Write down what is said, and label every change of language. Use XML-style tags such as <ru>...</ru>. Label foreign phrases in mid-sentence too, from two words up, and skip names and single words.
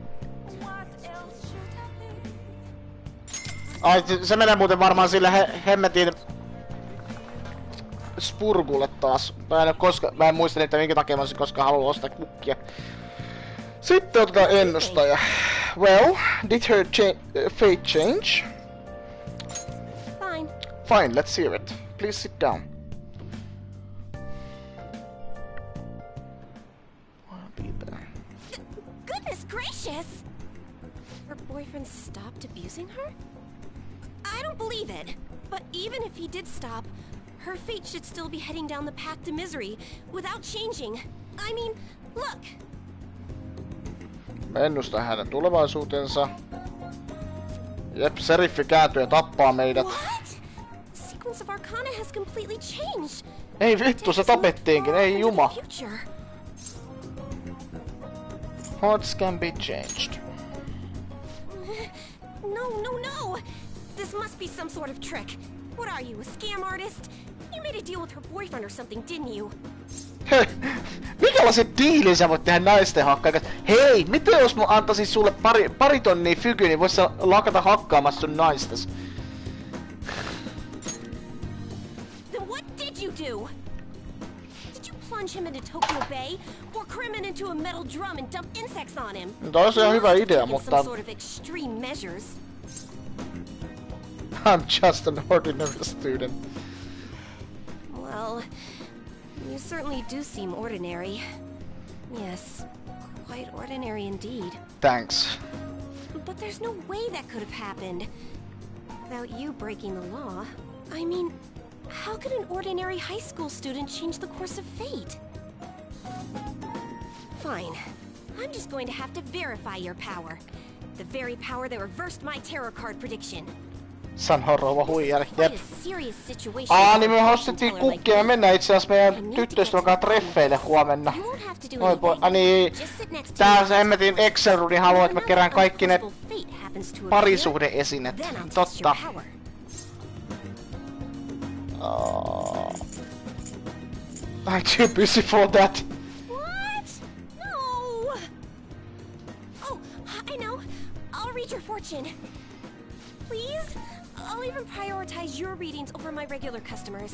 <fi>Ai, se menee muuten varmaan sille hemmetin... Spurgulle taas. Mä en muista niitä minkä takia mä olisin koskaan halunnut ostaa kukkia. Sitten otetaan ennustaja.</fi> <en>Well, did her fate change? Fine. Fine, let's hear it. Please sit down. gracious! Her boyfriend stopped abusing her? I don't believe it. But even if he did stop, her fate should still be heading down the path to misery without changing. I mean, look!</en> <fi>Mä ennustan hänen tulevaisuutensa. Jep, seriffi kääntyy ja tappaa meidät.</fi> <en>What? Sequence of Arcana has completely changed.</en> <fi>Ei vittu, se tapettiinkin, ei juma.</fi> <en>Hearts can be changed. No. This must be some sort of trick. What are you, a scam artist? You made a deal with her boyfriend or something, didn't you?</en> <fi>Mikälaisen diilin sä voit tehdä naisten hakkaan? Hei, mitä jos mä antaisin sulle pari tonnia fykyä, niin vois sä lakata hakkaamassa sun naistas?</fi> <en>Then what did you do? Did you plunge him into Tokyo Bay, or cram it into a metal drum and dump insects on him?</en> <fi>Toi on ihan hyvä idea, mutta...</fi> <en>Some sort of extreme measures. I'm just an ordinary student. Well, you certainly do seem ordinary. Yes, quite ordinary indeed. Thanks. But there's no way that could have happened without you breaking the law. I mean, how could an ordinary high school student change the course of fate? Fine. I'm just going to have to verify your power. The very power that reversed my tarot card prediction.</en> <fi>Sanoo rouva huijari. Jep. Aa, niin me ostettiin kukkia. Me mennään itse asiassa meidän tyttöystävän kanssa treffeille huomenna. Oi voi. Niin. Tää se hemmetin Excel-runi haluaa, että mä kerään kaikki ne parisuhde-esineet. Totta.</fi> <en>I'm too busy for that. What? No. Oh, I know. I'll read your fortune. Please? I'll even prioritize your readings over my regular customers.</en>